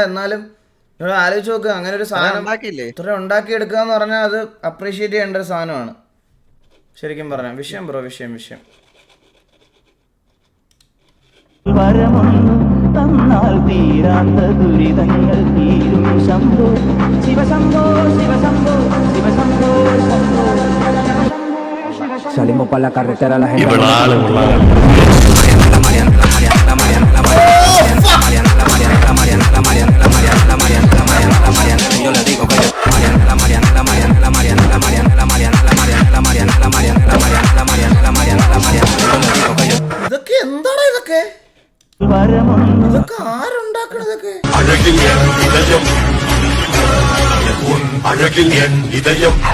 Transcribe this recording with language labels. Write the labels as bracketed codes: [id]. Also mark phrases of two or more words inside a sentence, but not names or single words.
[ml] എന്നാലും നിങ്ങൾ ആലോചിച്ച് നോക്കുക, അങ്ങനെ ഒരു സാധനം ഇത്ര ഉണ്ടാക്കിയെടുക്കുക എന്ന് പറഞ്ഞാൽ അത് അപ്രീഷിയേറ്റ് ചെയ്യേണ്ട ഒരു സാധനമാണ് ശരിക്കും പറഞ്ഞാൽ. വിഷയം ബ്രോ, വിഷയം. തന്നാൽ തീരാത്ത ദുരിതങ്ങൾ തീരും ശംഭോ ശിവശംഭോ ശിവശംഭോ ശിവശംഭോ ശംഭോ. [es] Salimos para la carretera la gente. Yo le digo que [ml] ഇതൊക്കെ എന്താണ് ഇതൊക്കെ ആരുണ്ടാക്കണതൊക്കെ? [ta] அழகில் என் இதயம்